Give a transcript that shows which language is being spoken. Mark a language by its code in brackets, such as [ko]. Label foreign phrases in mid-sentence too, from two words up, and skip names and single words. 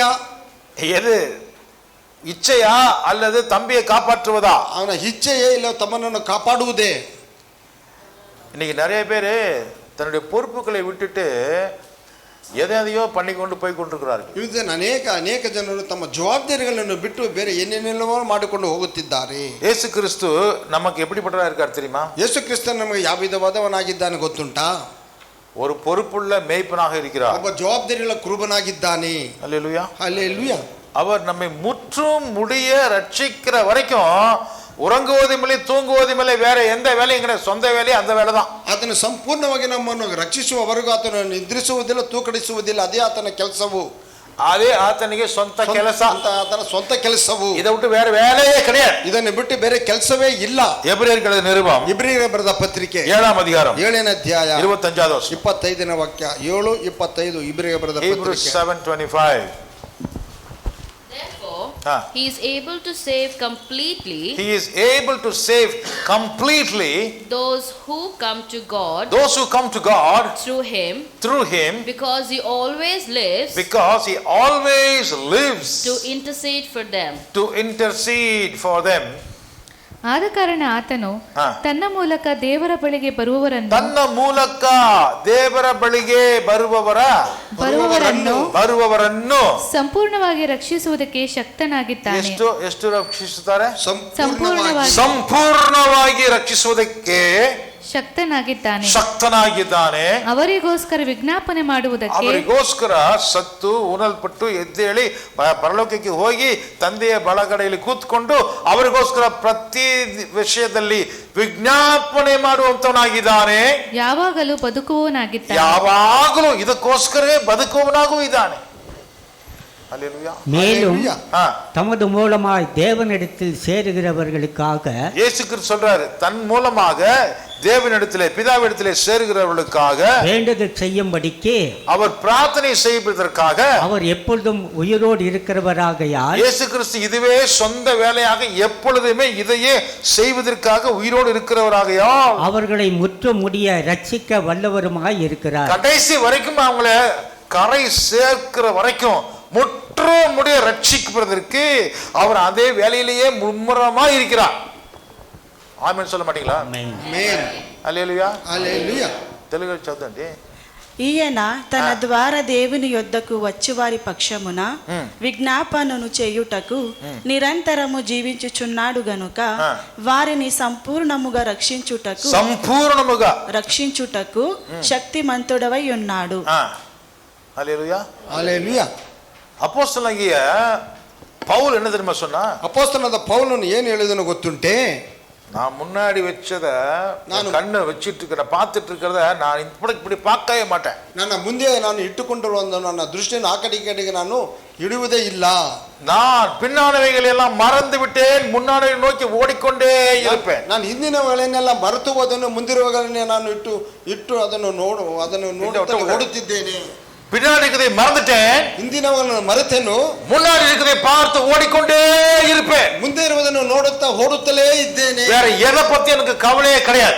[ta] எது இச்சையா அல்லது தம்பியை காப்பாற்றுவதா? [kn] ಅವನ ಇಚ್ಛೆಯೇ ಇಲ್ಲ ತಮ್ಮನನ್ನು ಕಾಪಾಡುವುದೇ? [ta] இன்னைக்கு நிறைய பேர் தன்னுடைய பொறுப்புகளை விட்டுட்டு எதையோ பண்ணி கொண்டு போய் கொண்டிருக்கிறார்கள். [kn] ಇದನ್ನು ಅನೇಕ ಜನರು ತಮ್ಮ ಜವಾಬ್ದಾರಿಗಳನ್ನು ಬಿಟ್ಟು ಬೇರೆ ಏನೇನೆಲ್ಲವೋ ಮಾಡಿಕೊಂಡು ಹೋಗುತ್ತಿದ್ದಾರೆ. [ta] ಯೇಸು ಕ್ರಿಸ್ತು நமக்கு எப்படிப்பட்டவரா இருக்கார் தெரியுமா? [kn] ಯೇಸು ಕ್ರಿಸ್ತನು ನಮಗೆ ಯಾವ ವಿಧವಾದವನಾಗಿದ್ದಾನೆ ಗೊತ್ತುಂಟಾ? [ta] ஒரு பொறுப்புள்ள மேய்ப்பனாக இருக்கிறார். [kn] ಒಬ್ಬ ಜವಾಬ್ದಾರಿಯುಳ್ಳ ಕುರುಬನಾಗಿದ್ದಾನೆ. [ta] அல்லேலூயா, அல்லேலூயா. அவர் நம்மை முற்றும் முடிய ரட்சிக்கிற வரைக்கும் உறங்குவதும் இல்லை தூங்குவதும் இல்லை, வேற எந்த வேலையும் கிடையாது. சொந்த வேலையே அந்த வேலை தான். [kn] ಆತನು ಸಂಪೂರ್ಣವಾಗಿ ನಮ್ಮನ್ನು ರಕ್ಷಿಸುವವರೆಗೂ ಆತನು ನಿದ್ರಿಸುವುದಿಲ್ಲ, ತೂಕಡಿಸುವುದಿಲ್ಲ. ಅದೇ ಆತನ ಕೆಲಸವು. ಅದೇ ಆತನಿಗೆ ಸ್ವಂತ ಕೆಲಸ, ಆತನ ಸ್ವಂತ ಕೆಲಸವು. [ta] ಇதை விட்டு வேற வேலையே கிடையாது. [kn] ಇದನ್ನು ಬಿಟ್ಟು ಬೇರೆ ಕೆಲಸವೇ ಇಲ್ಲ. ಎಬ್ರಿಯರ ನಿರುಬಂ, ಇಬ್ರಿಯರಿಗೆ ಬರೆದ ಪತ್ರಿಕೆ 7ನೇ ಅಧ್ಯಾಯ 7ನೇ ಅಧ್ಯಾಯ 25ನೇ ವಚನ 25ನೇ ವಾಕ್ಯ 7:25 ಇಬ್ರಿಯರಿಗೆ ಬರೆದ Hebrews ಪತ್ರಿಕೆ 7:25. [en] He is able to save completely. He is able to save completely those who come to God. Those who come to God through Him. Through Him. Because He always lives. Because He always lives. To intercede for them. To intercede for them. [kn] ಆದ ಕಾರಣ ಆತನು ತನ್ನ ಮೂಲಕ ದೇವರ ಬಳಿಗೆ ಬರುವವರನ್ನು ಬರುವವರನ್ನು ಸಂಪೂರ್ಣವಾಗಿ ರಕ್ಷಿಸುವುದಕ್ಕೆ ಶಕ್ತನಾಗಿದ್ದಾನೆ. ಎಷ್ಟು ರಕ್ಷಿಸುತ್ತಾರೆ? ಸಂಪೂರ್ಣವಾಗಿ ರಕ್ಷಿಸುವುದಕ್ಕೆ ಶಕ್ತನಾಗಿದ್ದಾನೆ. ಅವರಿಗೋಸ್ಕರ ವಿಜ್ಞಾಪನೆ ಮಾಡುವುದಕ್ಕೆ, ಅವರಿಗೋಸ್ಕರ ಸತ್ತು ಉಣಲ್ಪಟ್ಟು ಎದ್ದೇಳಿ ಪರಲೋಕಕ್ಕೆ ಹೋಗಿ ತಂದೆಯ ಬಲಗಡೆಯಲ್ಲಿ ಕೂತ್ಕೊಂಡು ಅವರಿಗೋಸ್ಕರ ಪ್ರತಿ ವಿಷಯದಲ್ಲಿ ವಿಜ್ಞಾಪನೆ ಮಾಡುವಂತವನಾಗಿದ್ದಾನೆ. ಯಾವಾಗಲೂ ಬದುಕುವವನಾಗಿದ್ದಾನೆ. ಯಾವಾಗಲೂ ಇದಕ್ಕೋಸ್ಕರವೇ ಬದುಕುವವನಾಗೂ ಇದ್ದಾನೆ. [ta] மேலும் தமது மூலமாய் தேவனிடத்தில் சேருகிறவர்களுக்காக இயேசு கிறிஸ்து சொல்றாரு, தன் மூலமாக தேவனிடத்திலே பிதாவிடத்திலே சேருகிறவர்களுக்காக வேண்டுதல் செய்யும்படிக்கு, அவர் பிரார்த்தனை செய்வதற்காக, அவர் எப்பொழுதும் உயிரோடு இருக்கிறவராகையால், இயேசு கிறிஸ்து இதுவே சொந்த வேலையாக எப்பொழுதுமே இதையே செய்வதற்காக உயிரோடு இருக்கிறவராகையால் அவர்களை முற்று முடிய ரட்சிக்க வல்லவருமாய் இருக்கிறார். கடைசி வரைக்கும் அவங்கள கரை சேர்க்கிற வரைக்கும் முற்று முடிய ரட்சிப்பதற்கு அவர் அதே வேலையிலேயே மும்முரமா இருக்கிறார். ஆமென் சொல்ல மாட்டீங்களா? [te] ఆమేన్. హల్లెలూయా, హల్లెలూయా. తెలుగు చదవండి. ఈయన తన ద్వారా దేవుని యొద్దకు వచ్చువారి పక్షమున విజ్ఞాపనను చేయుటకు నిరంతరము జీవించుచున్నాడు గనుక వారిని సంపూర్ణముగా రక్షించుటకు శక్తిమంతుడవై ఉన్నాడు. హల్లెలూయా, హల్లెలూయా. [ta] அப்போஸ்தலனாகிய பவுல் என்ன தெரியுமா சொன்னா? [kn] அப்போஸ்தலனாದ பவுலನು ಏನು ಹೇಳಿದನು ಗೊತ್ತುಂಟೆ? [ta] நான் முன்னாடி வச்சத நான் கண்ணை வச்சிட்டு இருக்கிற பார்த்துட்டு இருக்கிறத நான் இப்படி பார்க்கவே மாட்டேன். [kn] ನನ್ನ ಮುಂದೆ ನಾನು ಇಟ್ಟುಕೊಂಡಿರುವಂತ ನನ್ನ ದೃಷ್ಟಿಯನ್ನು ಆ ಕಡೆ ಈ ಕಡೆಗೆ ನಾನು ಇಡುವುದೇ ಇಲ್ಲ. [ta] நான் பின்னானவைகளை எல்லாம் மறந்து விட்டேன், முன்னாடி நோக்கி ஓடிக்கொண்டே இருப்பேன். [kn] ನಾನು ಹಿಂದಿನವುಗಳನ್ನೆಲ್ಲ ಮರೆತು ಅದನ್ನು ಮುಂದಿರುವಗಳನ್ನೇ ನಾನು ಇಟ್ಟು ಅದನ್ನು ನೋಡುತ್ತಾ ಓಡುತ್ತಿದ್ದೇನೆ. [ta] பின்னாடி இருக்கிறதை மறந்துட்டேன், [kn] ಹಿಂದಿನವುಗಳನ್ನು ಮರೆತೇನು, [ta] முன்னாடி இருக்கிறதை பார்த்து ஓடிக்கொண்டே இருப்பேன். [kn] ಮುಂದೆ ಇರುವುದನ್ನು ನೋಡುತ್ತಾ ಓಡುತ್ತಲೇ ಇದ್ದೇನೆ. [ta] வேற எதை பத்தி எனக்கு கவலையே கிடையாது.